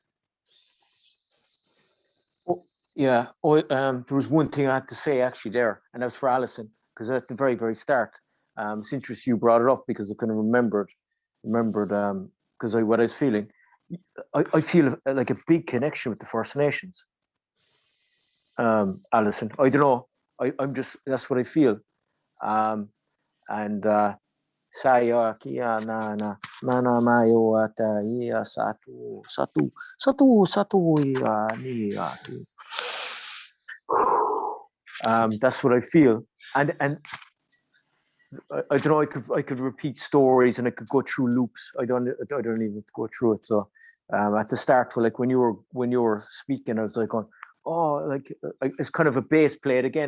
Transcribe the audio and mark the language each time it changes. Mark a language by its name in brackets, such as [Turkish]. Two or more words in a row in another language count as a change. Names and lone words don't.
[English] Yeah, there was one thing I had to say actually there, and that was for Alison, because at the very, very start, it's interesting you brought it up, because I kind of remembered, because what I was feeling, I feel like a big connection with the First Nations. Alison, I don't know, I'm just, that's what I feel, and saya kia na mayo ata ia satu ia ni atu. That's what I feel, and I don't know. I could repeat stories, and I could go through loops. I don't even go through it. So at the start, like when you were speaking, I was like, it's kind of a bass played again.